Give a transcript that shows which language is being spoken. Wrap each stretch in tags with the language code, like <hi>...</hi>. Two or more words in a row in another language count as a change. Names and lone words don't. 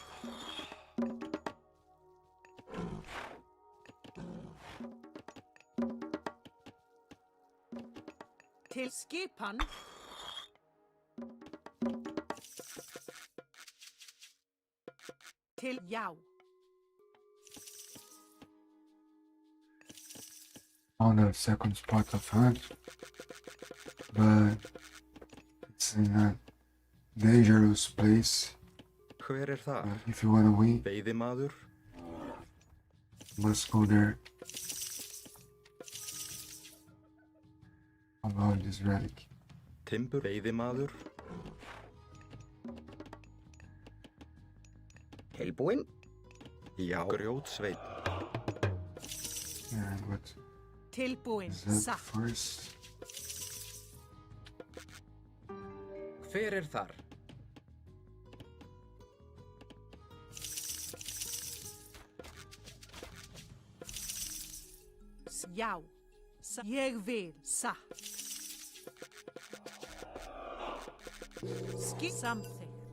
<is>Til skipan. Til já.</is> <en>On the second spot of hunt, but it's in a dangerous place.</en> <is>Hver þar?</is> <en>If you wanna win,</en> <is>Veiðimaður.</is> <en>must go there. Avoid this relic.</en> <is>Timbur. Veiðimaður. Tilbúinn? Já. Grjótsveinn.</is> <en>Yeah, what</en> <is>Tilbúinn.</is> <en>is that</en> <is>Satt.</is> <en>first?</en> <is>Hver þar? Já. Ég vil. Satt. Samþykkt.</is>